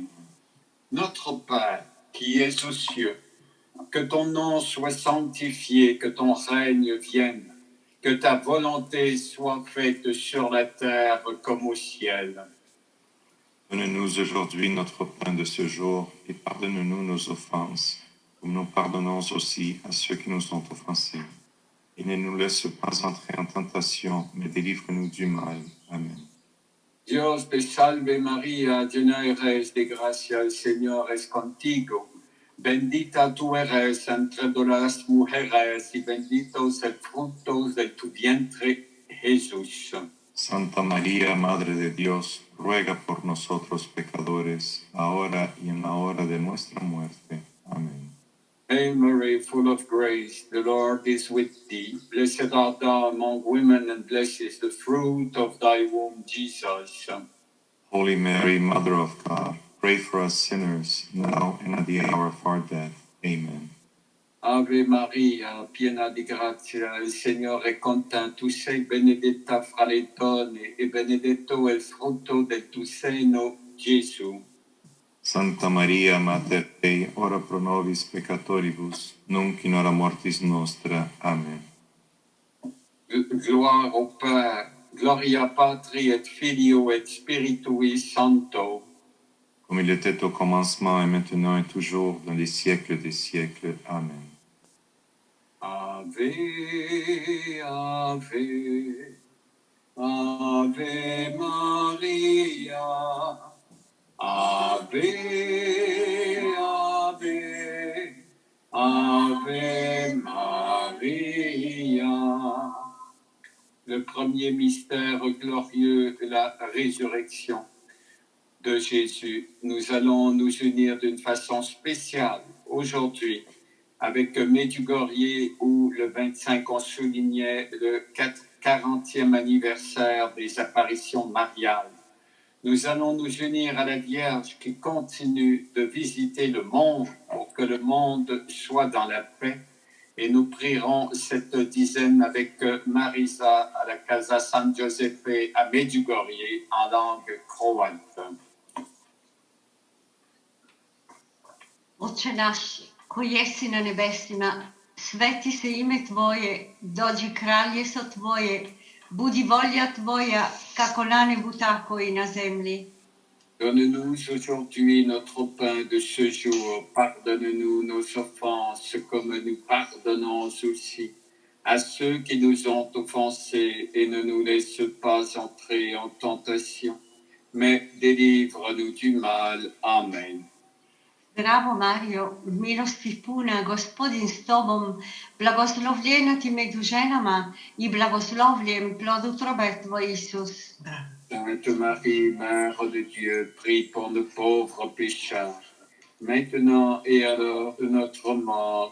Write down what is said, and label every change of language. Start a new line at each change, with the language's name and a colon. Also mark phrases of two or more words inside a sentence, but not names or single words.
French: Notre Père, qui es aux cieux, que ton nom soit sanctifié, que ton règne vienne, que ta volonté soit faite sur la terre comme au ciel. Donne-nous aujourd'hui notre pain de ce jour et pardonne-nous nos offenses, comme nous pardonnons aussi à ceux qui nous ont offensés. Et ne nous laisse pas entrer en tentation, mais délivre-nous du mal. Amen.
Spanish: Dios te salve María, llena eres de gracia, el Señor es contigo. Bendita tú eres entre todas las mujeres y bendito es el fruto de tu vientre, Jesús. Santa María, Madre de Dios, ruega por nosotros pecadores, ahora y en la hora de nuestra muerte. Amén.
English: Hail Mary, full of grace, the Lord is with thee. Blessed art thou among women, and blessed is the fruit of thy womb, Jesus. Holy Mary, Mother of God, pray for us sinners, now and at the hour of our death. Amen.
Italian: Ave Maria, piena di grazia, il Signore è con te. Tu sei benedetta fra le donne, e benedetto è il frutto del tuo seno, Gesù.
Latin: Santa Maria, Mater Dei, ora pro nobis peccatoribus, nunc in hora mortis nostra. Amen.
French: Gloire au Père,
Latin: gloria Patri et Filio et Spiritui Sancto.
French: Comme il était au commencement, et maintenant, et toujours, dans les siècles des siècles. Amen.
Latin: Ave, Ave, Ave Maria, Ave, Ave, Ave Maria,
French: premier mystère glorieux, la résurrection de Jésus. Nous allons nous unir d'une façon spéciale aujourd'hui avec Medjugorje où le 25 on soulignait le 40e anniversaire des apparitions mariales. Nous allons nous unir à la Vierge qui continue de visiter le monde pour que le monde soit dans la paix. Et nous prierons cette dizaine avec Marisa à la Casa San Giuseppe à Medjugorje en langue croate.
Croatian: Oče naš, koji jesi na nebesima, sveti se ime Tvoje, dođi kraljestvo Tvoje, budi volja Tvoja, kako na nebu, tako i na zemlji.
French: Donne-nous aujourd'hui notre pain de ce jour. Pardonne-nous nos offenses comme nous pardonnons aussi à ceux qui nous ont offensés et ne nous laisse pas entrer en tentation, mais délivre-nous du mal. Amen.
Croatian: Zdravo Mario, milosti puna, Gospodin s Tobom, blagoslovljena ti među ženama i blagoslovljen plod utrobe Tvoj, Isus.
French: Sainte Marie, Mère de Dieu, prie pour nos pauvres pécheurs, maintenant et à l'heure de notre mort.